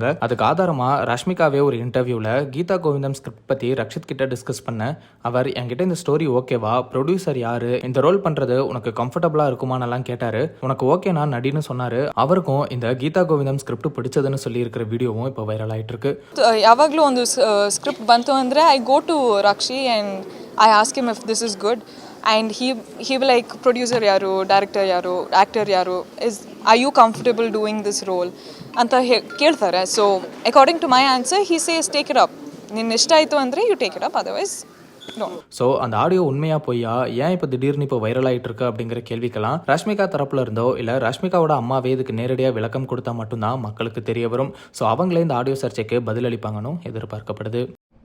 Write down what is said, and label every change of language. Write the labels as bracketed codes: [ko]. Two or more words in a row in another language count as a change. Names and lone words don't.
[ta] அதுக்கு ஆதாரமா ராஷ்மிகாவே ஒரு இன்டர்வியூல கீதா கோவிந்தம் ஸ்கிரிப்ட் பத்தி ரக்ஷித் கிட்ட டிஸ்கஸ் பண்ண அவர் என்கிட்ட இந்த ஸ்டோரி ஓகேவா, ப்ரொடியூசர் யாரு, இந்த ரோல் பண்றது உனக்கு கம்ஃபர்டபுளா இருக்குமானெல்லாம் கேட்டாரு. உனக்கு ஓகேனா நடின்னு சொன்னாரு. அவருக்கும் இந்த கீதா கோவிந்தம் ஸ்கிரிப்ட் பிடிச்சதுன்னு சொல்லி இருக்கிற வீடியோவும் இப்போ வைரல் ஆயிட்டு இருக்கு. [kn] ಯಾವಾಗಲೂ ಒಂದು ಸ್ಕ್ರಿಪ್ಟ್ ಬಂತು ಅಂದರೆ [en] I go to Rakshi and I ask him if this is good and he will like [kn] ಪ್ರೊಡ್ಯೂಸರ್ ಯಾರು, ಡೈರೆಕ್ಟರ್ ಯಾರು, ಆ್ಯಕ್ಟರ್ ಯಾರು, [en] are you comfortable doing this role [kn] ಅಂತ ಕೇಳ್ತಾರೆ. [en] so according to my answer he says take it up. [kn] ನಿನ್ನ ಇಷ್ಟ ಆಯಿತು ಅಂದರೆ [en] you take it up, otherwise [ta] சோ அந்த ஆடியோ உண்மையா பொய்யா, ஏன் இப்ப திடீர்னு இப்ப வைரல் ஆயிட்டு இருக்கு அப்படிங்கிற கேள்விக்கெல்லாம் ராஷ்மிகா தரப்புல இருந்தோ இல்ல ராஷ்மிகாவோட அம்மாவே இதுக்கு நேரடியா விளக்கம் கொடுத்தா மட்டும்தான் மக்களுக்கு தெரிய வரும். சோ அவங்களே இந்த ஆடியோ சர்ச்சைக்கு பதிலளிப்பாங்கன்னு எதிர்பார்க்கப்படுது.